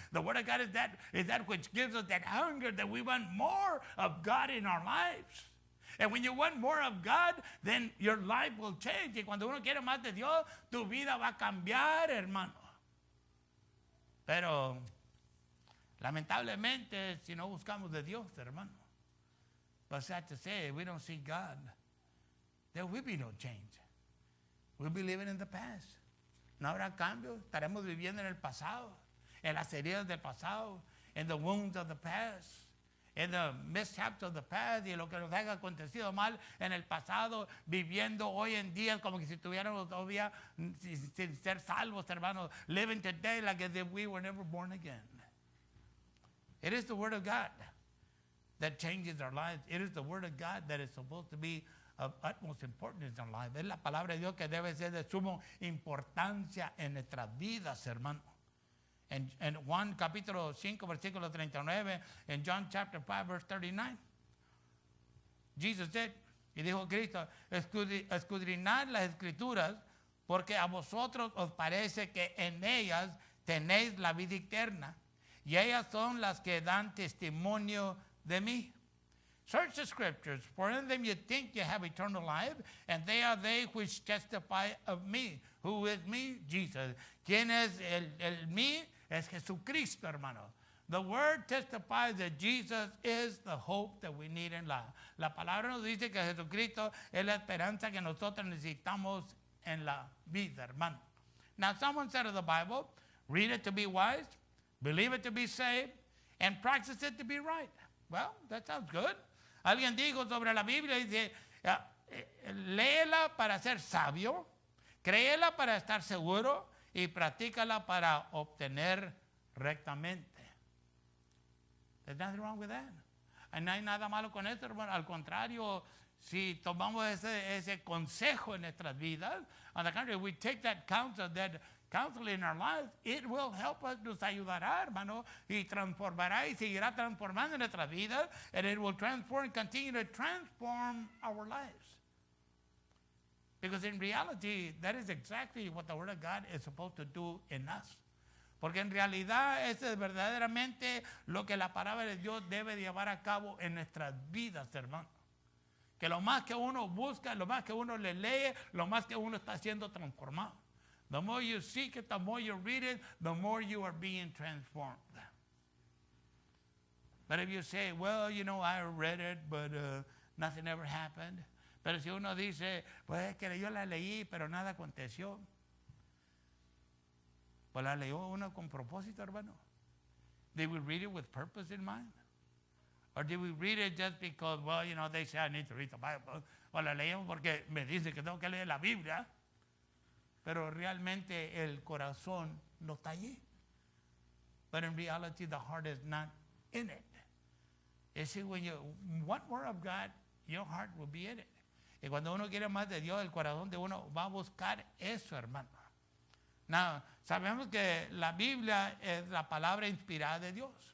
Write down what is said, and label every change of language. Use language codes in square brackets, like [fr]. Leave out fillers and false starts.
[en] The Word of God is that which gives us that hunger that we want more of God in our lives. And when you want more of God, then your life will change. [es] Y cuando uno quiere más de Dios, tu vida va a cambiar, hermano. Pero, lamentablemente, si no buscamos de Dios, hermano, [en] but sad to say, if we don't see God, there will be no change. We'll be living in the past. [es] No habrá cambio. Estaremos viviendo en el pasado, en las heridas del pasado, [en] in the wounds of the past, in the mishaps of the past, [es] y lo que nos haya acontecido mal en el pasado, viviendo hoy en día como que si estuviéramos todavía sin ser salvos, hermanos, [en] living today like as if we were never born again. It is the Word of God that changes our lives. It is the Word of God that is supposed to be of utmost importance in our life. [es] Es la palabra de Dios que debe ser de suma importancia en nuestras vidas, hermano. En Juan capítulo 5, versículo 39, en [en] John chapter 5, verse 39, Jesus said, [es] y dijo Cristo, escudriñad las Escrituras, porque a vosotros os parece que en ellas tenéis la vida eterna, y ellas son las que dan testimonio de mí. [en] Search the Scriptures, for in them you think you have eternal life, and they are they which testify of me. Who is me? Jesus. [es] ¿Quién es el mí? Es Jesucristo, hermano. [en] The word testifies that Jesus is the hope that we need in life. [es] La palabra nos dice que Jesucristo es la esperanza que nosotros necesitamos en la vida, hermano. [en] Now, someone said of the Bible, read it to be wise, believe it to be saved, and practice it to be right. Well, that sounds good. [es] Alguien dijo sobre la Biblia, dice, léela para ser sabio, créela para estar seguro y practícala para obtener rectamente. [en] There's nothing wrong with that. [es] No hay nada malo con esto, hermano. Al contrario, si tomamos ese consejo en nuestras vidas, [en] on the contrary, we take that counsel in our lives, it will help us, [es] nos ayudará, hermano, y transformará y seguirá transformando nuestras vidas, [en] and it will transform, continue to transform our lives. Because in reality, that is exactly what the Word of God is supposed to do in us. [es] Porque en realidad eso es verdaderamente lo que la palabra de Dios debe llevar a cabo en nuestras vidas, hermano. Que lo más que uno busca, lo más que uno le lee, lo más que uno está siendo transformado. [en] The more you seek it, the more you read it, the more you are being transformed. But if you say, well, I read it, but nothing ever happened. [es] Pero si uno dice, pues es que yo la leí, pero nada aconteció. Pues la leyó uno con propósito, hermano. [en] Did we read it with purpose in mind? Or did we read it just because, well, they say I need to read the Bible? [es] O la leímos porque me dicen que tengo que leer la Biblia. Pero realmente el corazón no está allí. [en] But in reality, the heart is not in it. You see, when you want more of God, your heart will be in it. [es] Y cuando uno quiere más de Dios, el corazón de uno va a buscar eso, hermano. Now, sabemos que la Biblia es la palabra inspirada de Dios.